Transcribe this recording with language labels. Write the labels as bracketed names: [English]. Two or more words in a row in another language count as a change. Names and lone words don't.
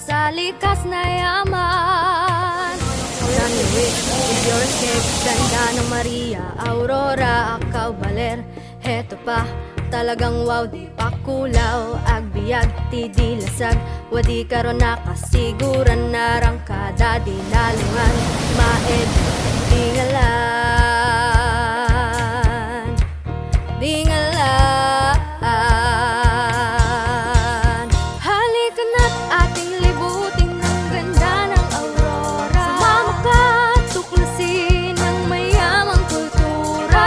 [Filipino] likas na yaman. [English] Sunny Wick is your escape. [Filipino] Ganda ng Maria, Aurora, Akaw, Baler. Heto pa, talagang wow, di pa kulaw. [Iloko] Agbiag, ti di lasag, wadi karon nakasiguran. Narangkada, di nalungan, maed, [Filipino] dingalan, dingalan. Halika na't ating libutin ng ganda ng aurora. Sumama ka, tuklasin ang mayamang kultura.